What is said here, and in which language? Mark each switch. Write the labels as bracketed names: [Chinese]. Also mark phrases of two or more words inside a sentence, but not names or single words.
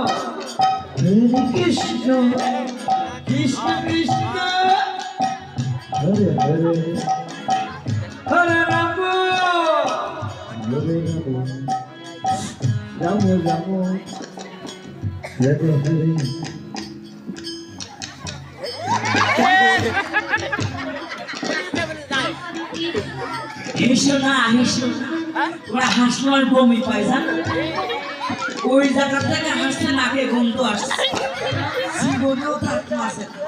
[Sanskrit] Krishna Krishna, Hare Hare, Hare Rama, Rama Rama, Hare Hare. [Bangla] হেসো না হেসো না, ওরা হাসলো আর বমি পায় জানো, ওই জায়গা থেকে হাসতে নাকে গন্ধ আসছে, জীবনেও থাকতে আসে না।